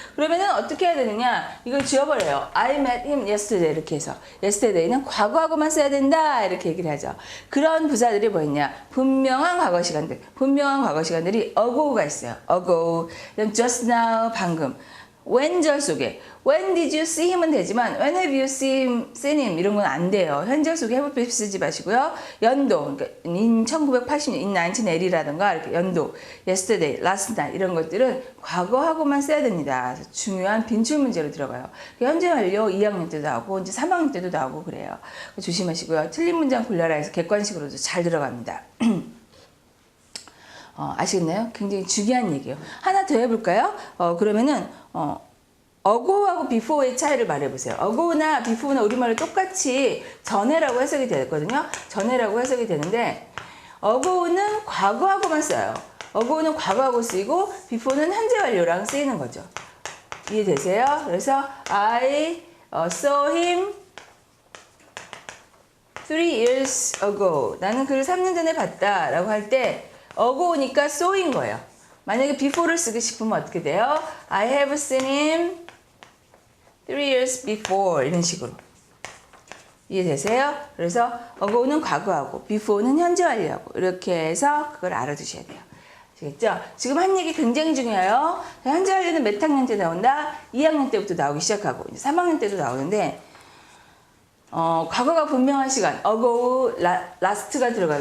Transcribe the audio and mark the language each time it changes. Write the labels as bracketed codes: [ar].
[ko] 그러면은 어떻게 해야 되느냐? 이걸 지워버려요. [en] I met him yesterday [ko] 이렇게 해서 yesterday는 과거하고만 써야 된다 이렇게 얘기를 하죠. 그런 부사들이 뭐였냐? 분명한 과거 시간들. 분명한 과거 시간들이 ago가 있어요. ago. 그다음 just now 방금. [en] when절 [ko] 속에 [en] when did you see him은 [ko] 되지만 [en] when have you seen him [ko] 이런 건 안 돼요. 현재 속에 have been 쓰지 마시고요. 연도 그러니까 in 1980년 in 1980라든가 이렇게 연도 yesterday, last night 이런 것들은 과거하고만 써야 됩니다. 그래서 중요한 빈출 문제로 들어가요. 현재 완료 2학년 때도 나오고 이제 3학년 때도 나오고 그래요. 조심하시고요. 틀린 문장 골라라 해서 객관식으로도 잘 들어갑니다. 아시겠나요? 굉장히 중요한 얘기예요. 하나 더 해볼까요? 그러면은 ago하고 before의 차이를 말해보세요. ago나 before나 우리말로 똑같이 전에라고 해석이 되거든요. 전에라고 해석이 되는데 ago는 과거하고만 써요. ago는 과거하고 쓰이고 before는 현재 완료랑 쓰이는 거죠. 이해되세요? [en] 그래서 I saw him 3 years ago. [ko] 나는 그를 3년 전에 봤다 라고 할 때 ago니까 so인 거예요. 만약에 before를 쓰고 싶으면 어떻게 돼요? [en] I have seen him 3 years before [ko] 이런 식으로. 이해되세요? 그래서 ago는 과거하고 before는 현재 완료하고 이렇게 해서 그걸 알아두셔야 돼요. 아시겠죠? 지금 한 얘기 굉장히 중요해요. 현재 완료는 몇 학년 때 나온다? 2학년 때부터 나오기 시작하고 이제 3학년 때도 나오는데 과거가 분명한 시간, ago, last가 들어가요.